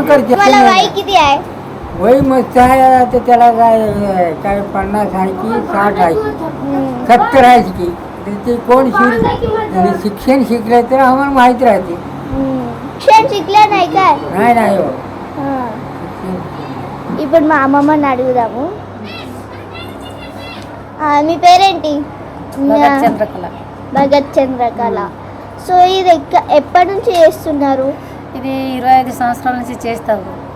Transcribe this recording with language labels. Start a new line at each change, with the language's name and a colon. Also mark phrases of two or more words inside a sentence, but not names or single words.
Marathi: तुम्हाला करते. वय किती आहे? वय मस्त आहे. आता त्याला काय 50 आहे की 60 आहे की 70 आहे की, तर ते कोण शिक्षण शिकलं तर आम्हाला माहीत राहते. शिक्षण शिकल्या नाही काय? नाही हो.
Telugu: ఇప్పుడు మా అమ్మమ్మని అడుగుదాము. మీ పేరేంటి? భగత్ చంద్రకళ. సో ఇది ఎప్పటి నుంచి చేస్తున్నారు? ఇది 25 సంవత్సరాల నుంచి చేస్తాము.